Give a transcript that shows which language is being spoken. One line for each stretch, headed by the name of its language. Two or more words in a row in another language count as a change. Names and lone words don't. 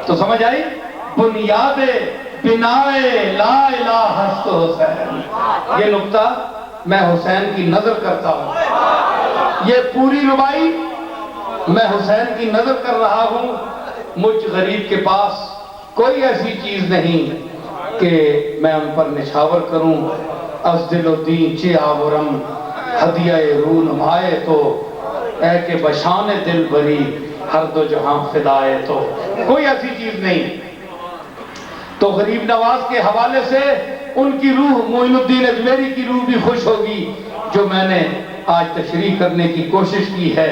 Urdu: تو سمجھ آئی
Persian: بنیاد بنائے لا الہ ہست حسین.
Urdu: یہ نقطہ میں حسین کی نظر کرتا ہوں. یہ پوری ربائی میں حسین کی نظر کر رہا ہوں، مجھ غریب کے پاس کوئی ایسی چیز نہیں کہ میں ان پر نچھاور کروں۔
Persian: از دل و دین چے آورم ہدیہ رو نمائے تو، اے کہ بشان دل بری ہر دو جہاں فدائے تو،
Urdu: کوئی ایسی چیز نہیں۔ تو غریب نواز کے حوالے سے ان کی روح، معین الدین اجمیری کی روح بھی خوش ہوگی جو میں نے آج تشریح کرنے کی کوشش کی ہے۔